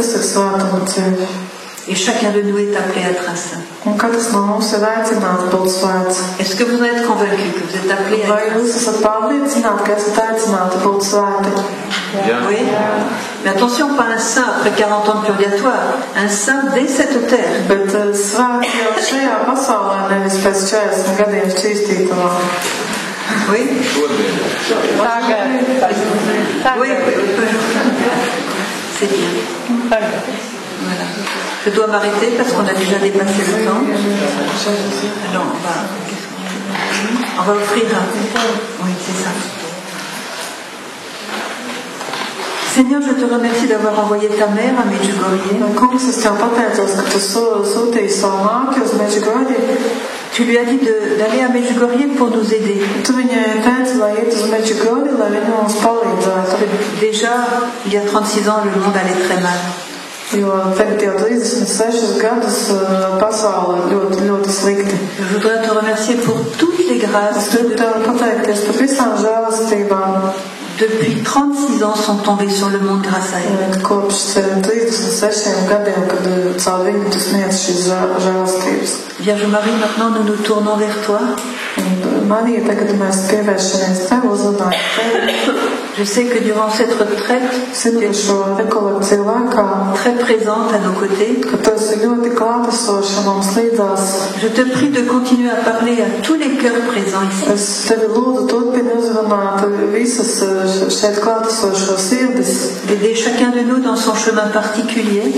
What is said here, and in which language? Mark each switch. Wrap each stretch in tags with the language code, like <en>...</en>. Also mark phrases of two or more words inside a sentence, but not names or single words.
<fr>Et chacun de nous est appelé à être un saint. Est-ce que vous en êtes convaincu que vous êtes appelé à être un saint? Oui. Mais attention, pas un saint après 40 ans de purgatoire, un saint dès cette terre.</fr> <lv>Bet svēti jau šajā pasaulē, nevis pēc 40 gadiem šķīstītavā.</lv> <fr>Oui. Oui. C'est bien. Voilà. Je dois m'arrêter parce qu'on a déjà dépassé le temps. Alors on va offrir un... Oui, c'est ça. Seigneur, je te remercie d'avoir envoyé ta mère à Medjugorje.</fr> <lv>Kungs, es tev pateicos, ka tu sūtīji savu māti uz Medjugorje.</lv> <fr>Tu lui as dit d'aller à Medjugorje pour nous aider.</fr> <lv>Tu viņai teici, lai iet uz Medjugorje, lai viņa mums palīdzētu.</lv> <fr>Déjà, il y a 36 ans, le monde allait très mal.</fr> <lv>Jo tagad jau 36 gadus pasaule ļoti, ļoti slikti.</lv> <fr>Je voudrais te remercier pour toutes les grâces.</fr> <lv>Es gribu tev pateikties par visām žēlastībām.</lv> <fr>Depuis 36 ans sont tombés sur le monde grâce à elle.</fr> <lv>Kopš 36 gadiem, kad caur viņu tu sniedz šīs žēlastības.</lv> <fr>Vierge Marie, maintenant nous nous tournons vers toi.</fr> <lv>Marija, tagad mēs pievēršamies tev, uzrunājam tevi.</lv> <fr>Je sais que durant cette retraite, tu es très présente à nos côtés. Je te prie de continuer à parler à tous les cœurs présents ici. D'aider chacun de nous dans son chemin particulier.</fr>